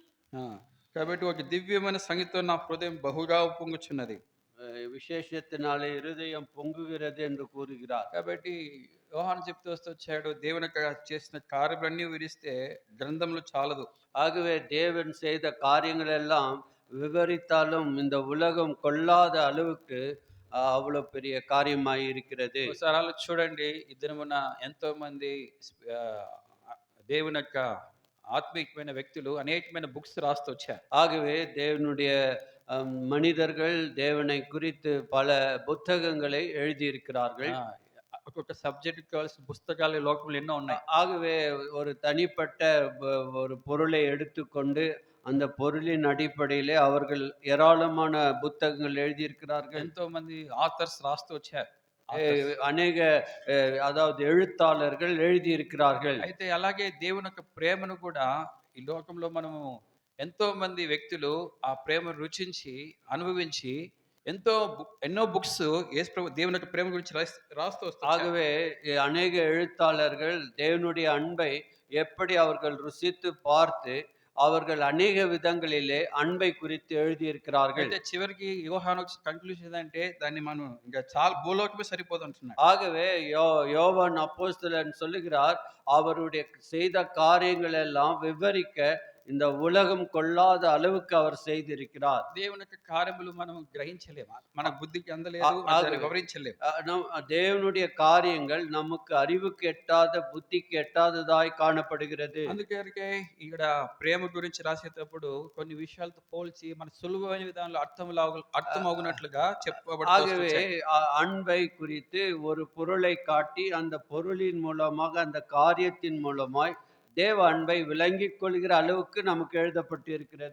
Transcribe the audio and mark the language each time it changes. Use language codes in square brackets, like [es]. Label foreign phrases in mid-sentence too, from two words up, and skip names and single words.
[te] ఆ, కాబట్టి ఒక దివ్యమైన సంగీతం నా హృదయం బహుగా ఉప్పొంగుచున్నది. [ta] விசேஷத்தினாலே இருதயம் பொங்குகிறது என்று கூறுகிறார். [te] కాబట్టి యోహాను చెప్తూ వస్తూ వచ్చాడు, దేవుని యొక్క చేసిన కార్యములన్నీ వివరిస్తే గ్రంథంలో చాలదు. [ta] ஆகவே தேவன் செய்த காரியங்கள் எல்லாம் விவரித்தாலும் இந்த உலகம் கொள்ளாத அளவுக்கு அவ்வளவு பெரிய காரியமாய் இருக்கிறது. [te] ఒకసారి ఆలోచించి చూడండి, ఈ దినమున ఎంతో మంది ఆ, దేవుని యొక్క ఆత్మీయమైన వ్యక్తులు అనేకమైన బుక్స్ రాస్తూ వచ్చారు. [ta] ஆகவே தேவனுடைய மனிதர்கள் தேவனை குறித்து பல புத்தகங்களை எழுதியிருக்கிறார்கள். [te] ఆ, ఒక్కొక్క సబ్జెక్ట్ కావాల్సిన పుస్తకాలు ఈ లోకంలో ఎన్నో ఉన్నాయి. [ta] ஆகவே ஒரு தனிப்பட்ட ஒரு பொருளை எடுத்துக்கொண்டு அந்த பொருளின் அடிப்படையிலே அவர்கள் ஏராளமான புத்தகங்கள் எழுதியிருக்கிறார்கள். [te] ఎంతో మంది ఆథర్స్ రాస్తూ వచ్చారు. [ta] அநேக அதாவது எழுத்தாளர்கள் எழுதியிருக்கிறார்கள். [te] అయితే అలాగే దేవుని యొక్క ప్రేమను కూడా ఈ లోకంలో మనము ఎంతో మంది వ్యక్తులు ఆ ప్రేమను రుచించి అనుభవించి ఎన్నో బుక్స్ దేవుని యొక్క ప్రేమ గురించి రాస్తూ వస్తారు. [ta] ஆகவே அநேக எழுத்தாளர்கள் தேவனுடைய அன்பை எப்படி அவர்கள் ருசித்து பார்த்து அவர்கள் அநேக விதங்களிலே அன்பை குறித்து எழுதியிருக்கிறார்கள். [te] అయితే చివరికి యోహాను కంక్లూషన్ ఏంటంటే దాన్ని మనం ఇంకా చాలా భూలోకమే సరిపోదు అంటున్నాడు. [ta] ஆகவே யோவான் அப்போஸ்தலன் சொல்லுகிறார், அவருடைய செய்த காரியங்கள் எல்லாம் விவரிக்க இந்த உலகம் கொள்ளாத அளவுக்கு அவர் செய்திருக்கிறார். [te] దేవుని యొక్క కార్యములు మనం గ్రహించలేము, మన బుద్ధికి అందలేదు, దాన్ని వివరించలేము. [ta] தேவனுடைய காரியங்கள் நமக்கு அறிவுக்கு எட்டாத புத்திக்கு எட்டாததாய் காணப்படுகிறது. [te] అందుకే ఇక్కడ ప్రేమ గురించి రాసేటప్పుడు కొన్ని విషయాలతో పోల్చి మన సులువైన విధానంలో అర్థం అవునట్లుగా చెప్పబడుతుంది. [ta] ஆகவே அன்பை குறித்து ஒரு பொருளை காட்டி அந்த பொருளின் மூலமாக அந்த காரியத்தின் மூலமாய் தேவ அன்பை விளங்கிக் கொள்கிற அளவுக்கு நமக்கு எழுதப்பட்டு இருக்கிறது.